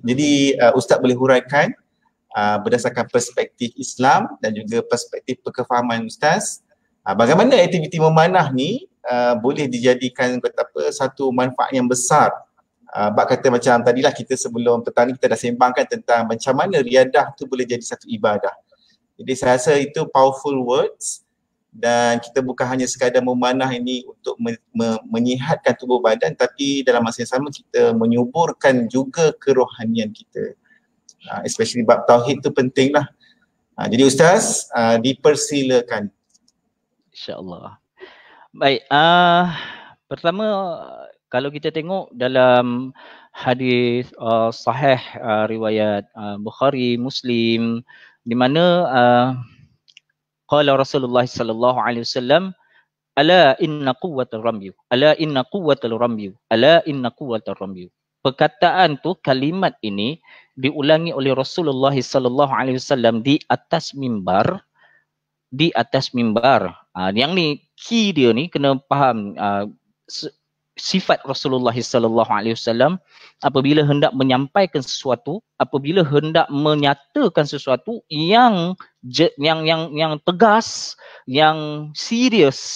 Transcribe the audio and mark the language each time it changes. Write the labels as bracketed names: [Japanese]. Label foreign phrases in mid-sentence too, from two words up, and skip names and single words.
[Malay] Jadi Ustaz boleh huraikan berdasarkan perspektif Islam dan juga perspektif kefahaman Ustaz, bagaimana aktiviti memanah ni boleh dijadikan kata apa, satu manfaat yang besar. Bak kata macam tadilah kita sebelum petang ni kita dah sembangkan tentang macam mana riadah tu boleh jadi satu ibadah. Jadi saya rasa itu [English] powerful words [Malay] dan kita bukan hanya sekadar memanah ini untuk menyihatkan tubuh badan, tapi dalam masa yang sama kita menyuburkan juga kerohanian kita. Especially bab tauhid tu penting lah. Jadi Ustaz, dipersilakan. InsyaAllah. Baik, pertama kalau kita tengok dalam hadis sahih riwayat Bukhari, Muslim, di mana [Arabic] قال رسول الله صلى الله عليه وسلم, ألا إن القوة الرمي، ألا إن القوة الرمي، ألا إن القوة الرمي. [Malay] Perkataan tu, kalimat ini diulangi oleh Rasulullah [Arabic] صلى الله عليه وسلم [Malay] di atas mimbar, di atas mimbar. Yang ni key dia ni kena faham sifat Rasulullah [Arabic] صلى الله عليه وسلم [Malay] apabila hendak menyampaikan sesuatu, apabila hendak menyatakan sesuatu yang tegas, yang serius.